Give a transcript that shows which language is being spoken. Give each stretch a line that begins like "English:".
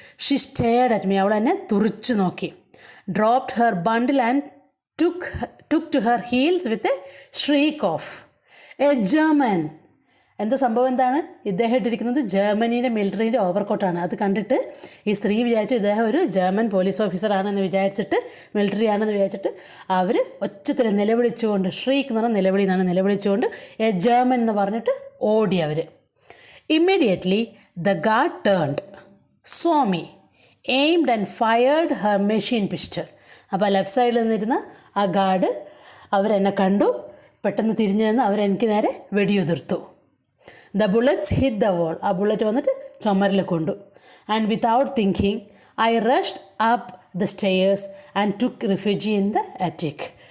English: She stared at me.
Malayalam: അവൾ എന്നെ തുറിച്ചു നോക്കി.
English: Dropped her bundle and took to her heels with a shriek of. A German.
Malayalam: എന്താ സംഭവം എന്താണ്? ഇദ്ദേഹം ഇട്ടിരിക്കുന്നത് ജർമ്മനിയുടെ മിലിറ്ററിൻ്റെ ഓവർകോട്ടാണ്. അത് കണ്ടിട്ട് ഈ സ്ത്രീ വിചാരിച്ചു ഇദ്ദേഹം ഒരു ജർമ്മൻ പോലീസ് ഓഫീസറാണെന്ന് വിചാരിച്ചിട്ട്, മിലിറ്ററി ആണെന്ന് വിചാരിച്ചിട്ട് അവർ ഒച്ചത്തിൽ നിലവിളിച്ചുകൊണ്ട്, ഷ്രീക്ക് എന്ന് പറഞ്ഞാൽ നിലവിളി എന്നാണ്, നിലവിളിച്ചുകൊണ്ട് എ ജർമ്മൻ എന്ന് പറഞ്ഞിട്ട് ഓടി അവർ.
English: Immediately the guard turned, saw me, aimed and fired her machine pistol.
Malayalam: അപ്പോൾ ലെഫ്റ്റ് സൈഡിൽ നിന്നിരുന്ന ആ ഗാർഡ് അവരെന്നെ കണ്ടു, പെട്ടെന്ന് തിരിഞ്ഞു നിന്ന് അവരെനിക്ക് നേരെ വെടിയുതിർത്തു.
English: The bullets hit the wall.
Malayalam: ആ ബുള്ളറ്റ് വന്നിട്ട് ചുമരിൽ കൊണ്ടു.
English: And without thinking I rushed up the stairs and took refuge in the attic.